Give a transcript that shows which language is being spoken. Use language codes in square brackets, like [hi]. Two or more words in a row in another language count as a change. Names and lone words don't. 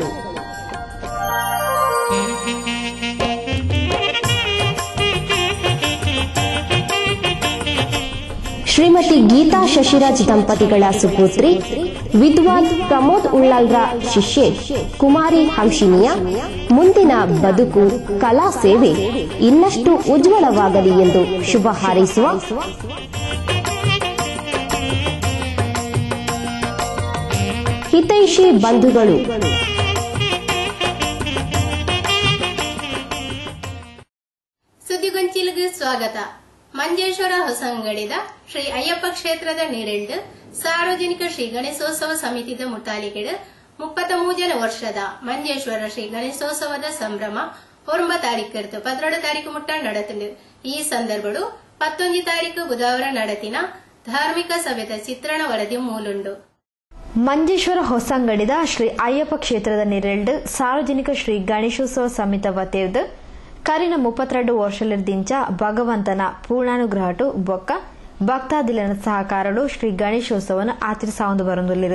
[kn] ಶ್ರೀಮತಿ ಗೀತಾ ಶಶಿರಾಜ್ ದಂಪತಿಗಳ ಸುಪುತ್ರಿ ವಿದ್ವಾನ್ ಪ್ರಮೋದ್ ಉಳ್ಳಾಲ್ರ ಶಿಷ್ಯೆ ಕುಮಾರಿ ಹಂಸಿನಿಯ ಮುಂದಿನ ಬದುಕು, ಕಲಾ ಸೇವೆ ಇನ್ನಷ್ಟು ಉಜ್ವಲವಾಗಲಿ ಎಂದು ಶುಭ ಹಾರೈಸುವ ಹಿತೈಷಿ ಬಂಧುಗಳು. ಸುದ್ದಿಗೊಂಚಿಲಿಗೆ ಸ್ವಾಗತ. [tcy] ಮಂಜೇಶ್ವರ ಹೊಸಂಗಡಿದ ಶ್ರೀ ಅಯ್ಯಪ್ಪ ಕ್ಷೇತ್ರದ ನೀರೆಂಡು ಸಾರ್ವಜನಿಕ ಶ್ರೀ ಗಣೇಶೋತ್ಸವ ಸಮಿತಿದ ಮುಟ್ಟಾಲಿಕೆಡು 33 ವರ್ಷದ ಮಂಜೇಶ್ವರ ಶ್ರೀ ಗಣೇಶೋತ್ಸವದ ಸಂಭ್ರಮ 9 ತಾರೀಕು 12 ತಾರೀಕು ಮುಟ್ಟ ನಡತುಂಡು. ಈ ಸಂದರ್ಭಡು 11 ತಾರೀಕು ಬುಧವಾರ ನಡತಿನ ಧಾರ್ಮಿಕ ಸಭೆದ ಚಿತ್ರಣ ವರದಿ ಮೂಲುಂಡು. ಮಂಜೇಶ್ವರ ಹೊಸಂಗಡಿದ ಶ್ರೀ ಅಯ್ಯಪ್ಪ ಕ್ಷೇತ್ರದ ನೀರೆಂಡು ಸಾರ್ವಜನಿಕ ಶ್ರೀ ಗಣೇಶೋತ್ಸವ ಸಮಿತಿ ವತಿಯದು ಕರಿನ 32 ವರ್ಷಲಿರ್ದಿಂಚ ಭಗವಂತನ ಪೂರ್ಣಾನುಗ್ರಹಟು ಬೊಕ್ಕ ಭಕ್ತಾದಿಲನ ಸಹಕಾರಡು ಶ್ರೀ ಗಣೇಶೋತ್ಸವನ ಆಚರಿಸಾಂದು ಬರೊಂದುಲ್ಲಿರು.